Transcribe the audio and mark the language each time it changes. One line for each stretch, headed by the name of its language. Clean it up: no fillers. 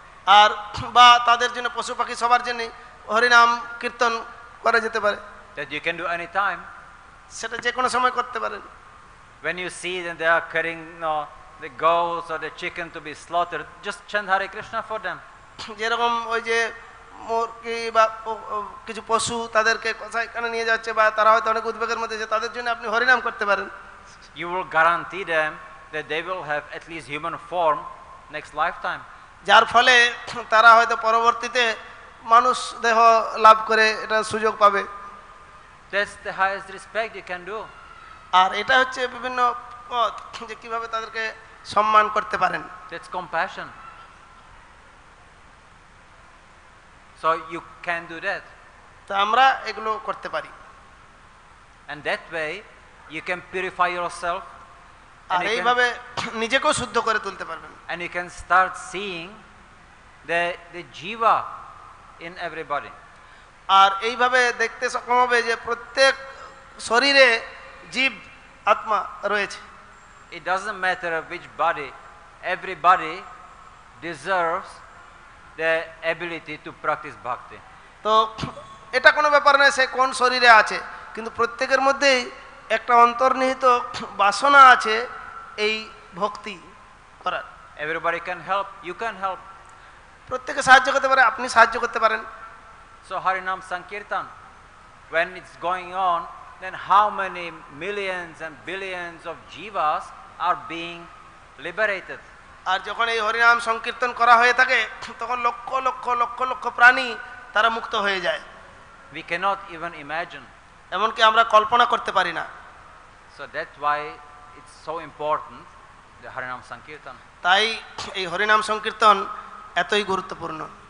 Bangla: আর বা তাদের জন্য পশু পাখি সবার জন্য হরিনাম কীর্তন করা যেতে পারে।
English: That you can do any time.
Bangla: সেটা যে কোনো সময় করতে পারেন।
English: When you see that they are carrying the goats or the chicken to be slaughtered, just chant Hare Krishna for them.
Bangla: যেরকম ওই যে মুরগি বা কিছু পশু তাদেরকে কসাইখানে নিয়ে যাচ্ছে বা তারা হয়তো অনেক উদ্বেগের মধ্যে আছে, তাদের জন্য আপনি হরিনাম করতে পারেন।
English: you will guarantee them that they will have at least human form next lifetime.
Bangla: যার ফলে তারা হয়তো পরবর্তীতে মানুষ দেহ লাভ করে এটা সুযোগ পাবে।
English: That's the highest respect you can do.
Bangla: আর এটা হচ্ছে বিভিন্ন পথ যে কিভাবে তাদেরকে সম্মান করতে পারেন।
English: That's compassion. So you can do that.
Bangla: তো আমরা এগুলো করতে পারি।
English: And that way you can purify yourself.
Bangla: আর এইভাবে নিজেকেও শুদ্ধ করে তুলতে পারবেন।
English: And you can start seeing the jiva in everybody.
Bangla: আর এইভাবে দেখতে সক্ষম হবে যে প্রত্যেক শরীরে জীব আত্মা রয়েছে।
English: It doesn't matter which body, everybody deserves the ability to practice bhakti.
Bangla: তো এটা কোনো ব্যাপার নয় সে কোন শরীরে আছে, কিন্তু প্রত্যেকের মধ্যেই একটা অন্তর্নিহিত বাসনা আছে এই ভক্তি করার।
English: Everybody can help, you can help.
Bangla: প্রত্যেকে সাহায্য করতে পারে, আপনি সাহায্য করতে পারেন।
English: So Harinam Sankirtan, when it's going on, then how many millions and billions of jivas are being liberated?
Bangla: আর যখন এই হরিনাম সংকীর্তন করা হয়ে থাকে তখন লক্ষ লক্ষ লক্ষ লক্ষ প্রাণী তারা মুক্ত হয়ে যায়।
English: We cannot even imagine.
Bangla: এমনকি আমরা কল্পনা করতে পারি না।
English: So that's why it's so important, the Harinam Sankirtan.
Bangla: তাই এই হরিনাম সংকীর্তন এতই গুরুত্বপূর্ণ।